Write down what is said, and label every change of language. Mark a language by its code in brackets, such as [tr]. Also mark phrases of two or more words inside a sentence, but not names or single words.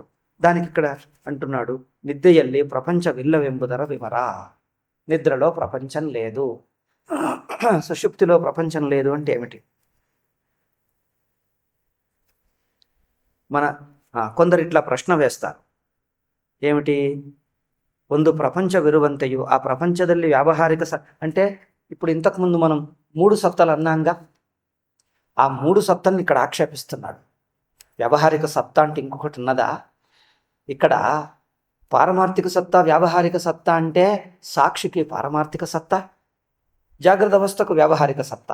[te] దానికి ఇక్కడ అంటున్నాడు, [kn] ನಿದ್ರೆಯಲ್ಲಿ ಪ್ರಪಂಚವಿಲ್ಲವೆಂಬುದರ ವಿಮರ್ಶೆ. [te] నిద్రలో ప్రపంచం లేదు, సుషుప్తిలో ప్రపంచం లేదు అంటే ఏమిటి? కొందరు ఇట్లా ప్రశ్న వేస్తారు, ఏమిటి? [kn] ಒಂದು ಪ್ರಪಂಚವಿರುವಂತೆಯೂ ಆ ಪ್ರಪಂಚದಲ್ಲಿ ವ್ಯಾವಹಾರಿಕ [te] అంటే ఇప్పుడు ఇంతకుముందు మనం 3 సత్తాలు అన్నాంగా, ఆ 3 సత్తల్ని ఇక్కడ ఆక్షేపిస్తున్నాడు. వ్యవహారిక సత్తా అంటే ఇంకొకటి ఉన్నదా? ఇక్కడ పారమార్థిక సత్తా, వ్యావహారిక సత్తా అంటే సాక్షికి పారమార్థిక సత్తా, జాగ్రత్త అవస్థకు వ్యావహారిక సత్తా.